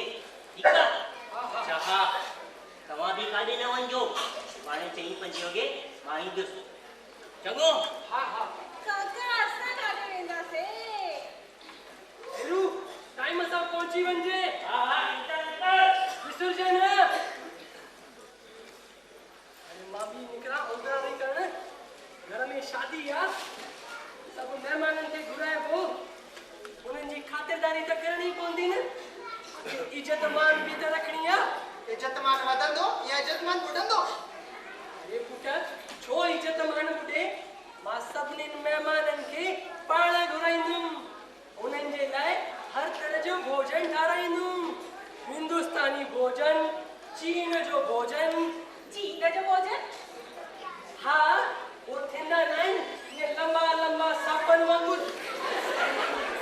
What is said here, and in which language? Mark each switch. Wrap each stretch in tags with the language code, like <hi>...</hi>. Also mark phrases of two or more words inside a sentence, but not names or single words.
<sd>ठीकु आहे? अच्छा हा तव्हां बि काॾे न वञिजो। सुभाणे 4-5 वॻे मां ईंदुसि। चङो? हा काका असां काॾे वेंदासीं? हेरू टाइम सां पहुची वञिजे। हा निकल विसुरजे न। अरे मां बि निकिरा उंदराणी करण। घर में शादी आहे, सभु महिमाननि खे घुराइबो। उन्हनि जी ख़ातिरदारी त करणी पवंदी न। इज़त मान बि त रखणी आहे। इज़त मान वधंदो या इज़त मान ॿुॾंदो? अरे पुट छो इज़त मान ॿुॾे? मां सभिनीनि महिमाननि खे पाण घुराईंदुमि। उन्हनि जे लाइ हर तरह जो भोजन ठाराईंदुमि। हिंदुस्तानी भोजन, चीन जो भोजन। चीन जो भोजन? हा वो थींदा न आहिनि इहे लंबा लंबा सापनि वांगुरु।</sd>